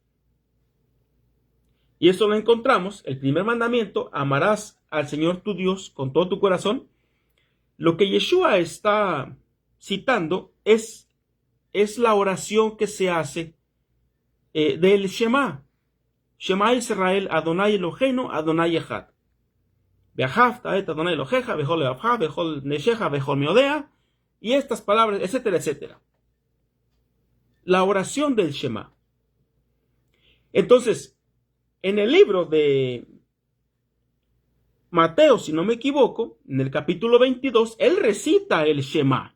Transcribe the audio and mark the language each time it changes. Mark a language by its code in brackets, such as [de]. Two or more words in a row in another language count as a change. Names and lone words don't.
[es] Y eso lo encontramos, el primer mandamiento, amarás al Señor tu Dios con todo tu corazón. Lo que Yeshua está citando es la oración que se hace del Shema. [he] שמע ישראל, אדוני אלוהינו, אדוני אחד. ואהבת את אדוני אלוהיך, בכל לבבך, בכל נפשך, בכל מאודך. [es] Y estas palabras, etcétera, etcétera. La oración del Shema. Entonces, en el libro de Mateo, si no me equivoco, en el capítulo 22, él recita el Shema.